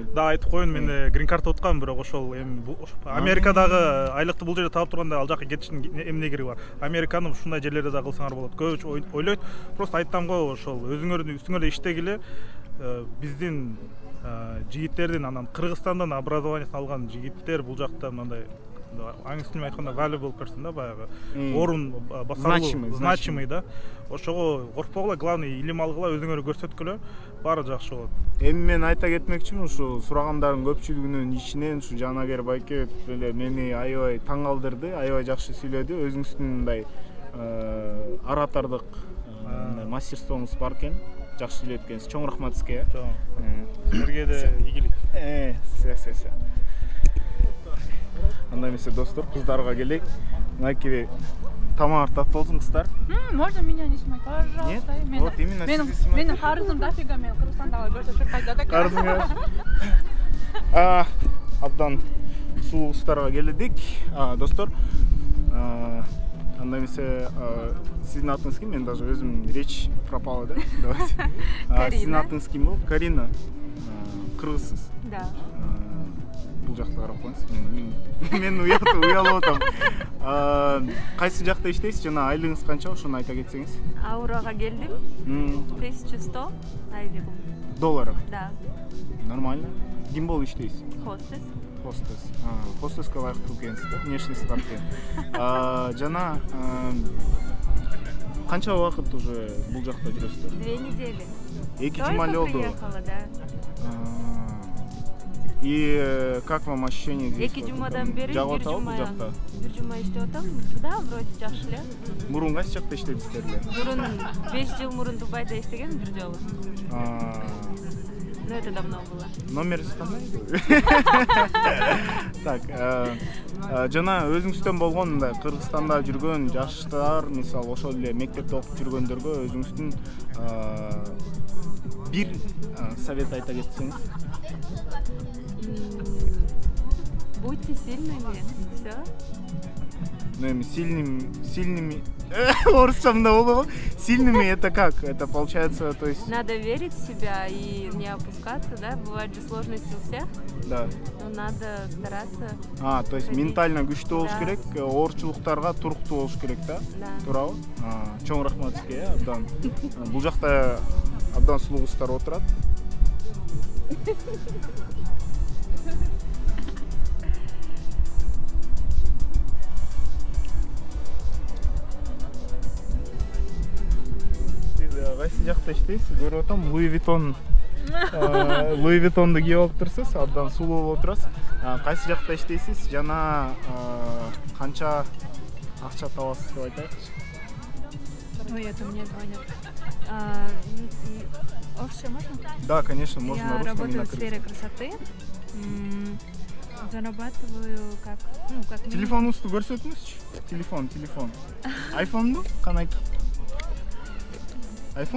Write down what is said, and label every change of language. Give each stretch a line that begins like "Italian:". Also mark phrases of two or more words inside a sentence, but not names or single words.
Kyrgyz: да айтып коеюн, мен грин карт уткам, бирок ошол эми Америкадагы айлыкты бул жерде таап турганда ал жака кетиштин эмне кереги бар? Американы ушундай жерлерде да кылсаңар болот. Көбү ойлойт. Просто айттам го, ошол өзүңөрдүн үстүңөрдө иштегиле. Биздин жигиттердин, анан Кыргызстандан образованиясын алган жигиттер бул жакта мындай аңыз тилинен айтканда
English: valuable person
Kyrgyz: да, баягы орун басарылуу, значимый да. Ошого коркпогула, главный илим алгыла, өзүңөрдү көрсөткүлө, баары жакшы болот. Эми мен айта кетмекчимин, ушу сурагандардын көпчүлүгүнүн ичинен ушу Жанагер байке эле мени аябай таң калтырды, аябай жакшы сүйлөдү. Өзүңүздүн мындай оратордук мастерствоңуз бар экен. Жакшы сүйлөйт экенсиз. Чоң рахмат сизге. Силерге да ийгилик. Анда эмесе достор, кыздарга келейик. Мынакей тамак таттып болсун кыздар.
Russian: Можно меня не снимать, пожалуйста? Нет? Вот именно сизди снимать.
Kyrgyz: Менин карызым дофига, мен Кыргызстандагы көрсө чуркайт да. Карызыңар. Абдан сулуу кыздарга келдик. Достор, анда эмесе сиздин атыңыз ким? Мен даже өзүм
Russian: речь пропала
Kyrgyz: да. Давайте. Сиздин атыңыз ким болду? Карина. Кыргызсыз. Да. Бул жакта карап коюңуз. Мен уялып атам. Кайсы жакта иштейсиз жана айлыгыңыз канча, ошону айта кетсеңиз? Аурага келдим. 1100 айлыгым. Долларов? Да. Нормально. Ким болуп иштейсиз? Хостес. Хостеска ылайыктуу экенсиз да, внешность бар экен. Жана канча убакыт уже бул жакта жүрөсүздөр?
Russian: 2 недели.
Kyrgyz: 2 жума эле болду.
Russian: Приехала, да. И как вам ощущение здесь?
Kyrgyz: 2 жумадан бери 1 жума иштеп атам. Да, вроде жакшы эле. Мурун кайсы жакта иштедиңиздер эле? Мурун 5 жыл мурун Дубайда иштегем бир жолу.
Russian: Но это давно было.
Kyrgyz: Номериңиз кандай? Так, жана өзүңүздөн болгон мындай Кыргызстанда жүргөн жаштар, мисалы ошол эле мектепте окуп жүргөндөргө өзүңүздүн бир совет айта кетсеңиз.
Russian: Будьте сильными, всё. Ну, сильными.
Kyrgyz: Орусчамда болобу?
Russian: Сильными это как? Это получается, то есть... Надо верить в себя и не опускаться, да? Бывают же сложности у всех. Да. Но надо стараться. То есть
Kyrgyz: ментально күчтүү болуш керек, оорчулуктарга туруктуу болуш керек да? Да. Туурабы? Чоң рахмат сизге, абдан. Бул жакта абдан сулуу кыздар отурат. Кайсы жакта иштейсиз? Көрүп атам, Луи Виттонду кийип алып турсуз, абдан сулуу болуп турасыз. Кайсы жакта иштейсиз жана канча акча табасыз деп айтайыкчы? Ой, это мне звонят. Вообще можно? Да, конечно, можно на русском. Я работаю в сфере красоты. Зарабатываю как? Ну, как минимум. Телефонуңузду көрсөтүңүзчү. Телефон. Айфонду? Канаки? Айфон?